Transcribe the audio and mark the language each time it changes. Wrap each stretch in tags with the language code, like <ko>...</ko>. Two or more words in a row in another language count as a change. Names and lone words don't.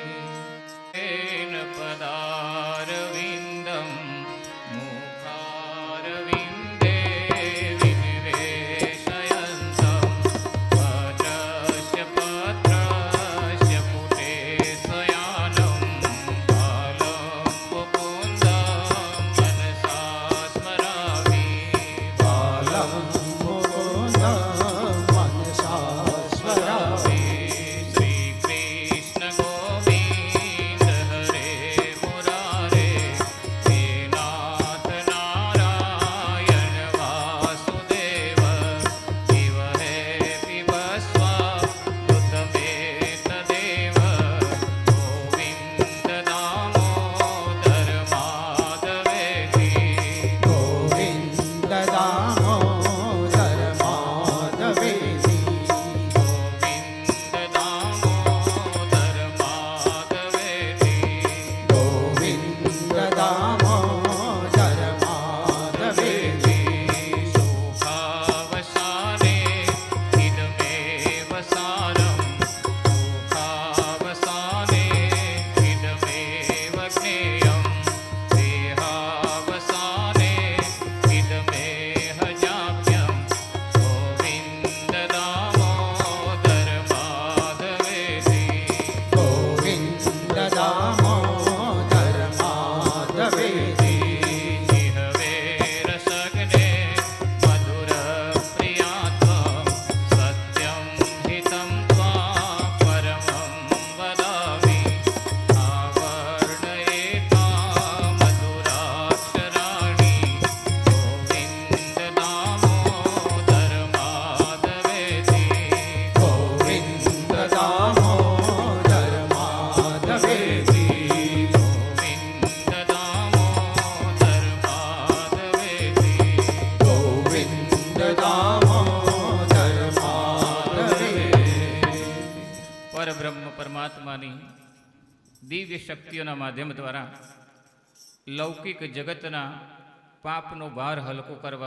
<sa>येन पदारविन्दं मुखारविन्दे विनिवेशयन्तं वचस्य पत्रस्य पुटे स्वयानं कालं मुकुन्दं मनसा स्मरामि. બાલમ મુકુંદ મનસા સ્મરામિ. श्री कृष्ण गोविंद हरे मुरारे हे नाथ नारायण वासुदेव शिव हे पिबस्वा कृतमेत देव गोविंद दामोदर माधवेति ગોવિંદ દામોદર માધવેથી. गोविंद दामोदर माधवेति ગોવિંદ દામોદર માધવેથી. सुखावसाने इदमेव सारं सुखावसाने इदमेव ज्ञेयं देहावसाने इदमेह जाप्यं गोविन्द दामोदर माधवेति ગોવિંદ દામોદર માધવેથી. जिह्वे रसग्ने मधुरप्रियात्वं सत्यं हितं त्वां परमं वदामि. आवर्णयेतां मधुराक्षराणि गोविन्द दामोदर माधवेति ગોવિંદ દામોદર માધવેથી. गोविन्द दामोदर माधवेति ગોવિંદ દામોદર માધવેથી.</sa> <gu>પરબ્રહ્મ પરમાત્માની દિવ્ય શક્તિઓના માધ્યમ દ્વારા લૌકિક જગતના પાપનો ભાર હલકો કરવા</gu>